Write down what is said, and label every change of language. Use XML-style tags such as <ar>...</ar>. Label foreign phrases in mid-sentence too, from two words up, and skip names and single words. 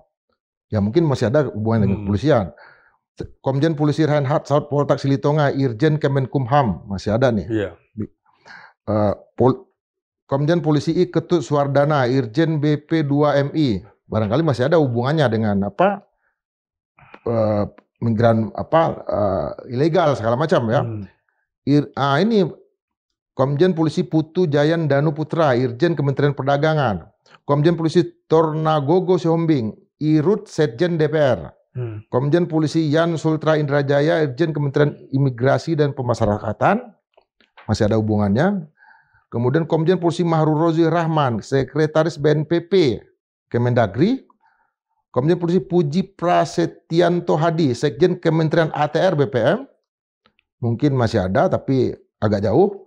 <id>Ya mungkin masih ada hubungan dengan kepolisian. Komjen Polisi Reinhard Saud Poltak Silitonga, Irjen Kemenkumham, masih ada nih. Iya. Komjen Polisi I Ketut Suwardana, Irjen BP2MI, barangkali masih ada hubungannya dengan migran ilegal segala macam ya. Ini Komjen Polisi Putu Jayan Danu Putra, Irjen Kementerian Perdagangan. Komjen Polisi Tornagogo Sihombing, Irut Setjen DPR. Komjen Polisi Yan Sultra Indrajaya, Irjen Kementerian Imigrasi dan Pemasyarakatan, masih ada hubungannya. Kemudian Komjen Polisi Mahrul Rozi Rahman, Sekretaris BNPP Kemendagri. Komjen Polisi Puji Prasetyanto Hadi, Sekjen Kementerian ATR BPM, mungkin masih ada tapi agak jauh.</id>